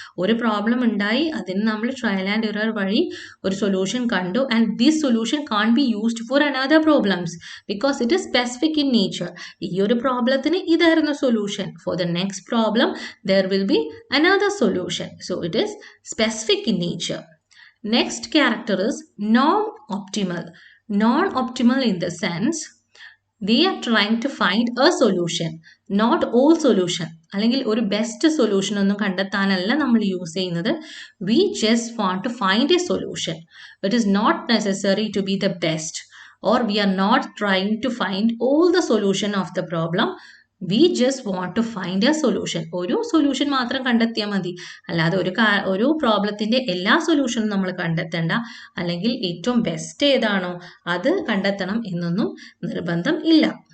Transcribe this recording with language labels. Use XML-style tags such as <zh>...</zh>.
<ml>ഒരു പ്രോബ്ലം ഉണ്ടായി, അതിന് നമ്മൾ ട്രയൽ ആൻഡ് എറർ വഴി ഒരു സൊല്യൂഷൻ കണ്ടു,</ml> <en>And this solution can be used for another problems because it is specific in nature.</en> <ml>ഈ ഒരു പ്രോബ്ലത്തിന് ഇതായിരുന്നു solution,</ml> <en>For the next problem there will be another solution. So it is specific in nature. Next character is non-optimal. Non-optimal in the sense they are trying to find a solution, not all solution.</en> <ml>അല്ലെങ്കിൽ ഒരു best solution ഒന്നും കണ്ടെത്താനല്ല നമ്മൾ use ചെയ്യുന്നത്.</ml> <en>We just want to find a solution. It is not necessary to be the best, or we are not trying to find all the solution of the problem. We just want to find a solution.</en> <ml>ഒരു solution മാത്രം കണ്ടെത്തിയാൽ മതി, അല്ലാതെ ഒരു പ്രോബ്ലത്തിൻ്റെ എല്ലാ സൊല്യൂഷനും നമ്മൾ കണ്ടെത്തേണ്ട, അല്ലെങ്കിൽ ഏറ്റവും ബെസ്റ്റ് ഏതാണോ അത് കണ്ടെത്തണം എന്നൊന്നും നിർബന്ധം ഇല്ല.</ml>